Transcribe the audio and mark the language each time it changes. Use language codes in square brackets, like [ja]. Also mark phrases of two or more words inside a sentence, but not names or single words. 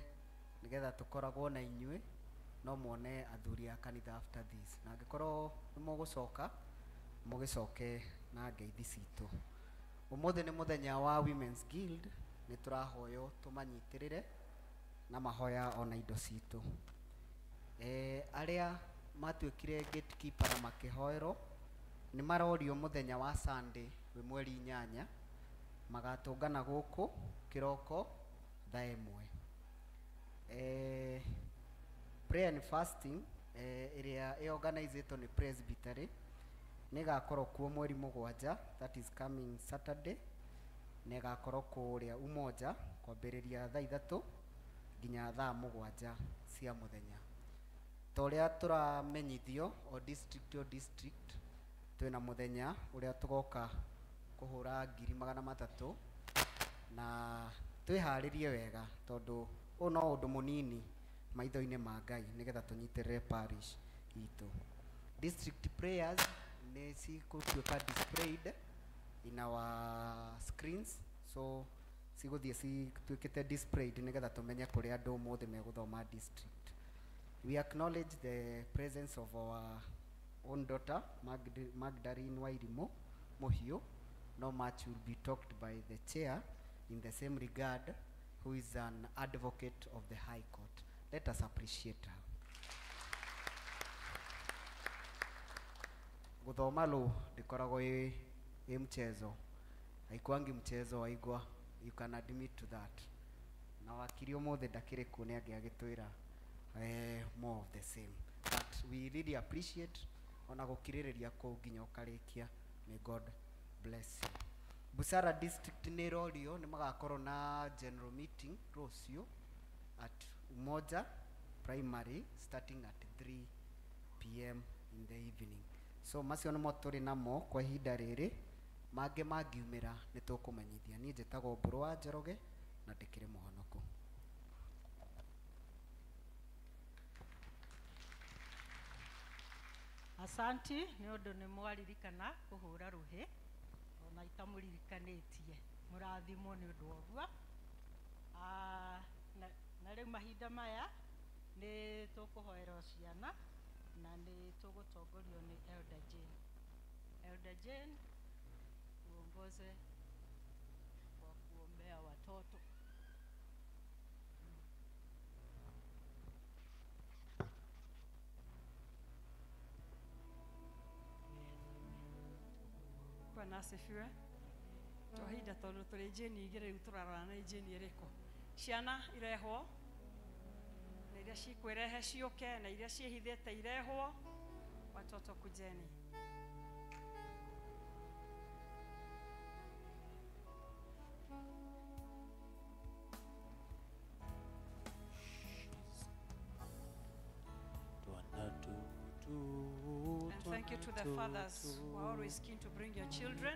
[ki] nĩgetha tũkoragwo na inyuĩ no muone athuri a kanitha [en] after this, [ki] na angĩkorwo nĩ mũgũcoka mũgĩcoke na ngeithi citũ. Ũmũthĩ nĩ mũthenya wa Women's Guild, nĩ tũrahoywo tũmanyitĩrĩre na mahoya ona indo citũ. Arĩa matuĩkire gatekeeper makĩhoerwo nĩ marorio mũthenya wa Sunday wĩ mweri 8 magatũngana gũkũ kĩroko thaa 1. [en] Prayer and fasting [ki] ĩrĩa organized nĩ Presbytery nĩ gakorwo kuo mweri 7, [en] that is coming Saturday, [ki] nĩ gakorwo kũrĩa Umoja kwambĩrĩria thaa 3 nginya thaa 7 cia mũthenya. Torĩa tũramenyithio o district twĩna mũthenya ũrĩa tũgoka kuhura 300 na twĩharĩrie wega tondũ ũũ no ũndũ mũnini maitho-inĩ ma Ngai nĩgetha tũnyitĩrĩre parish itũ. [en] District prayers [ki] nĩ cigũtuĩka [en] displayed in our screens, [ki] so cigũthiĩ cituĩkĩte displayed nĩgetha tũmenye kũrĩa andũ ũmũthĩ megũthoma district. [en] We acknowledge the presence of our own daughter Magdalene Wairimu Muhiu. No much will be talked by the chair in the same regard, who is an advocate of the High Court. Let us appreciate her. [ki] Guthoma lo ndikoragwo ĩ mchezo, [sw] haikuangi mchezo [ki] waigua, [en] you can admit to that. [ki] Na wakiri ũmũthĩ ndakĩrĩ kuo nĩ agĩtwĩra [en] more of the same, but we really appreciate [ki] ona gũkirĩrĩria kũu nginya ũkarĩkia. [en] May God bless you. [ki] Busara district nĩ rorio nĩ magakorwo na [en] general meeting [ki] rũciũ [en] at Umoja Primary starting at 3 p.m. [ki] in the evening. So macio nĩmo tũrĩ namo kwa ihinda rĩrĩ, mangĩ mangiumĩra nĩ tũkũmenyithia. Niĩ njĩtagwo Mbũrũ wa Njoroge na ndĩkĩrĩ mũhonoko. Asanti nĩ ũndũ nĩ mwaririkana kũhũra rũhĩ ona itamũririkanĩtie. Mũrathimwo nĩ ũndũ ũguo. Na rĩu mahinda maya nĩ tũkũhoera ciana na nĩ tũgũtongorio nĩ Elder Jane. [sw] Elder Jane uongoze kwa kuombea watoto. Bwana asifiwe. [ki] Twahinda tondũ tũrĩ Jane igĩrĩ rĩu tũrarora nĩ Jane ĩrĩkũ. Ciana irehwo na iria cikwĩrehe ciũke na iria ciĩhithĩte irehwo. [sw] Watoto kujeni. [en] And thank you to the fathers who are always keen to bring your children.